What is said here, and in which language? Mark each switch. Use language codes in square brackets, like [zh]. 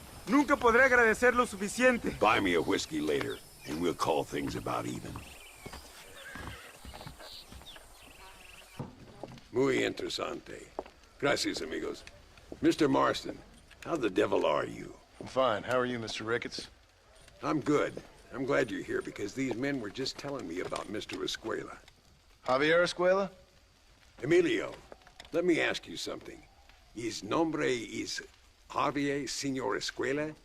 [es] Nunca podré agradecer lo suficiente. [en] Buy me a whiskey later, and we'll call things about even. [es] Muy interesante. Gracias, amigos. Mr. [en] Marston, how the devil are you? I'm fine. How are you, Mr. Ricketts? I'm good. I'm glad you're here because these men were just telling me about Mr. Escuela. Javier Escuela? Emilio, let me ask you something. His nombre is Javier Señor Escuela?